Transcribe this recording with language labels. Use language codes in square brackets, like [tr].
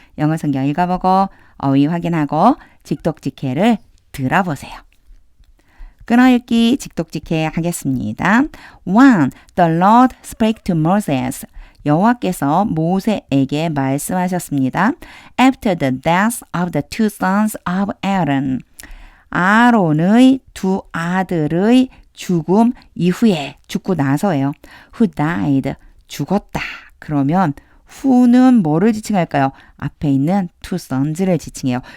[ko] 영어 성경 읽어보고 어휘 확인하고 직독직해를 들어보세요. 끊어읽기 직독직해 하겠습니다. [en] 1. The Lord spake to Moses. [ko] 여호와께서 모세에게 말씀하셨습니다. [en] After the death of the two sons of Aaron. [ko] 아론의 두 아들의 죽음 이후에 죽고 나서예요. [en] Who died. [ko] 죽었다. 그러면 who는 뭐를 지칭할까요? 앞에 있는 [en] two sons [ko] 를 지칭해요.